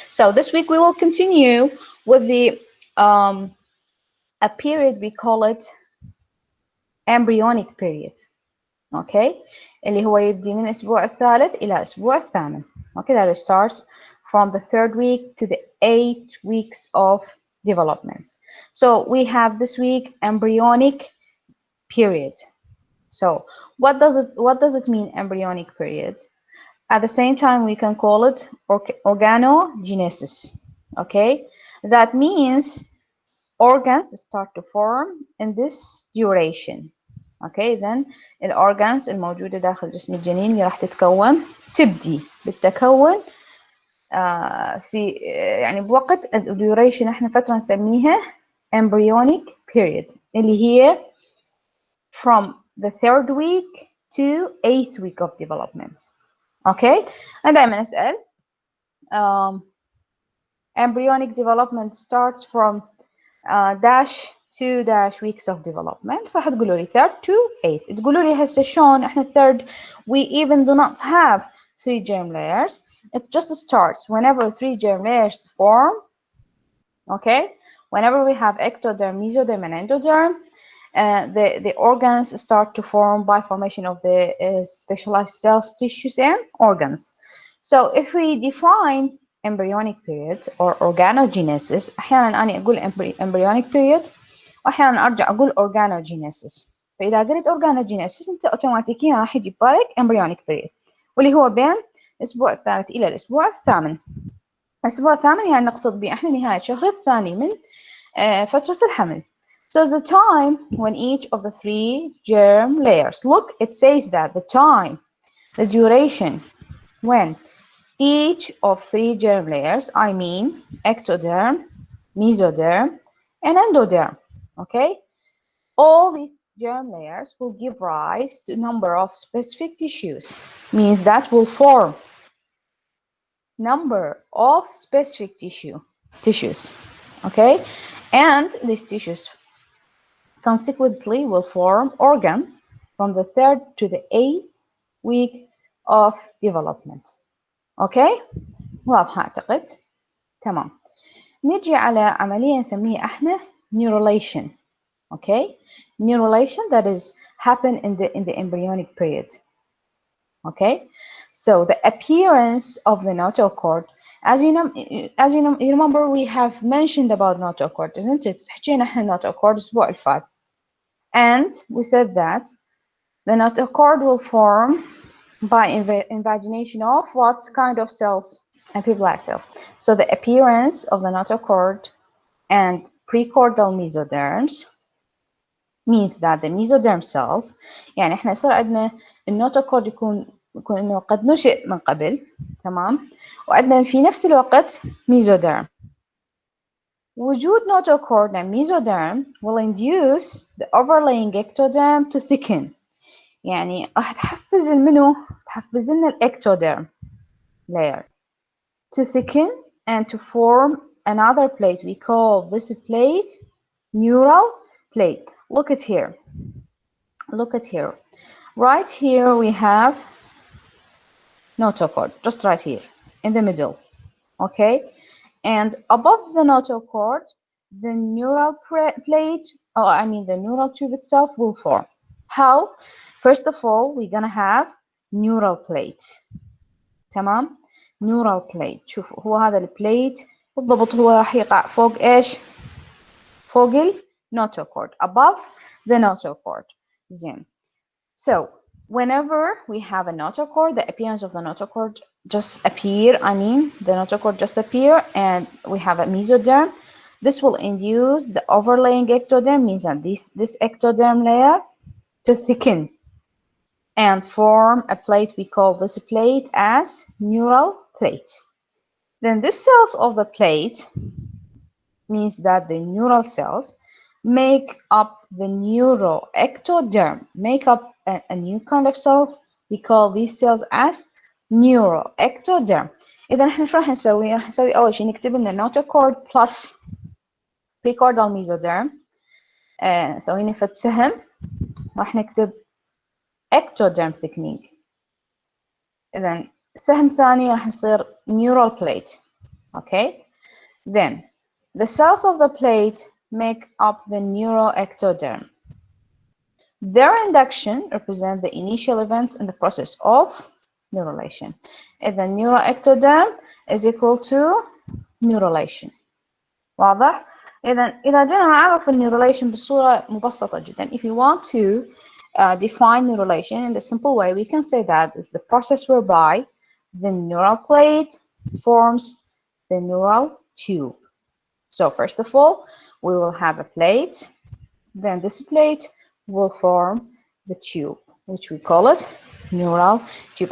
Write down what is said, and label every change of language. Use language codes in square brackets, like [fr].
[en] So this week we will continue with the a period we call it embryonic period. [ar] Okay, اللي هو يبدي من الأسبوع الثالث إلى الأسبوع الثامن. [en] Okay, that starts from the 3rd week to the 8 weeks of development. So we have this week embryonic period. So what does it mean, embryonic period? At the same time, we can call it organogenesis. Okay, that means organs start to form in this duration. [ar] Okay, then الأورجانز الموجودة داخل جسم الجنين اللي راح تتكون تبدي بالتكون في يعني بوقت الديوريشن احنا فترة نسميها embryonic period اللي هي [en] from the 3rd week to 8th week of development. Okay, [ar] أنا دائما أسأل [en] embryonic development starts from dash 2 dash weeks of development. [ar] راح تقولوا لي 3rd to 8. تقولوا لي هسه شلون احنا [en] 3rd we even do not have 3 germ layers. It just starts whenever 3 germ layers form. Okay, whenever we have ectoderm, mesoderm, and endoderm, the organs start to form by formation of the specialized cells, tissues, and organs. So if we define embryonic period or organogenesis, [ar] أحيانا أنا أقول [en] embryonic period [ar] وأحيانا أرجع أقول [en] organogenesis. [ar] فإذا قلت organogenesis أنت أوتوماتيكيا راح يجي ببالك embryonic period واللي هو بين الأسبوع الثالث إلى الأسبوع الثامن. الأسبوع الثامن يعني نقصد به إحنا نهاية الشهر الثاني من فترة الحمل. [en] So the time when each of the 3 germ layers, look, it says that the time, the duration when each of 3 germ layers, I mean ectoderm, mesoderm, and endoderm, okay? All these germ layers will give rise to a number of specific tissues, means that will form number of specific tissues, okay? And these tissues consequently will form organ from the 3rd to the 8th week of development. [ar] اوكي واضحة أعتقد. تمام. نجي على عملية نسميها احنا neurulation. [en] Okay, neurulation that is happen in the embryonic period. Okay, so the appearance of the notochord, as you remember we have mentioned about notochord, isn't it? [ar] حكينا احنا notochord الأسبوع اللي فات. [en] And we said that the notochord will form by invagination of what kind of cells? Amphiblast cells. So the appearance of the notochord and precordial mesoderms means that the mesoderm cells [ar] يعني احنا يصير عندنا النوتوكورد يكون انه قد نشئ من قبل، تمام، وعندنا في نفس الوقت mesoderm. [en] وجود notochord and mesoderm will induce the overlaying ectoderm to thicken. [ar] يعني راح تحفز تحفز لنا [en] الectoderm layer to thicken and to form another plate. We call this plate neural plate. Look at here. Look at here. Right here we have notochord, just right here in the middle. Okay, and above the notochord, the neural plate, or I mean the neural tube itself, will form. How? First of all, we're gonna have neural plate. تمام؟ neural plate. [ar] شوفوا هو هذا البليت بالضبط هو راح يقع فوق ايش؟ فوق النوتوكورد. [en] Above the notochord. زين. So whenever we have a notochord, the appearance of the notochord just appear. I mean, the notochord just appear, and we have a mesoderm. This will induce the overlaying ectoderm, means that this ectoderm layer to thicken and form a plate. We call this plate as neural plate. Then the cells of the plate means that the neural cells make up the neuroectoderm, make up a new kind of cell. We call these cells as neuroectoderm. [ar] إذا احنا شو راح نسوي؟ راح نسوي أول شيء نكتب لنا notochord plus precordial mesoderm. نسوي نفد سهم راح نكتب ectoderm thickening. إذا سهم ثاني راح يصير neural plate. [en] Okay, then the cells of the plate make up the neuroectoderm. Their induction represents the initial events in the process of neurulation. إذا neuroectoderm is equal to neurulation. [ar] واضح؟ إذا جينا نعرف النيورولation بصورة مبسطة جدا. [en] If you want to define neurulation in the simple way, we can say that is the process whereby the neural plate forms the neural tube. So first of all, we will have a plate. Then this plate will form the tube, which we call it neural tube.